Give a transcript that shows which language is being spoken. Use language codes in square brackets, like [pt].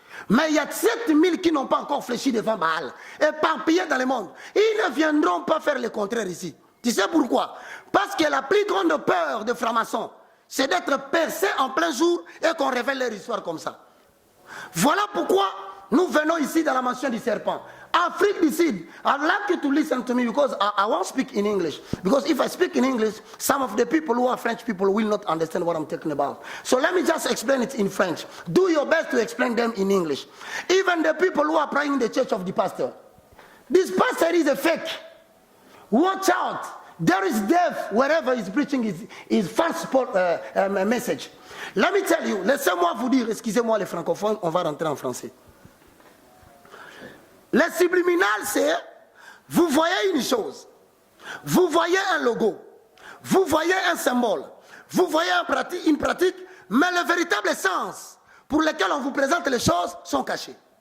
[fr] Mais il y a 7000 qui n'ont pas encore fléchi devant Baal, éparpillés dans le monde. Ils ne viendront pas faire le contraire ici. Tu sais pourquoi? Parce que la plus grande peur des francs-maçons, c'est d'être percé en plein jour et qu'on révèle leur histoire comme ça. Voilà pourquoi nous venons ici dans la mention du serpent. [en] Afrique du Sud, I'd like you to listen to me because I won't speak in English. Because if I speak in English, some of the people who are French people will not understand what I'm talking about. So let me just explain it in French. Do your best to explain them in English. Even the people who are praying in the church of the pastor. This pastor is a fake. Watch out. There is death wherever he's preaching his false message. Let me tell you, [fr] laissez-moi vous dire, excusez-moi les francophones, on va rentrer en français. Le subliminal, c'est, vous voyez une chose, vous voyez un logo, vous voyez un symbole, vous voyez une pratique, mais le véritable sens pour lequel on vous présente les choses sont cachés.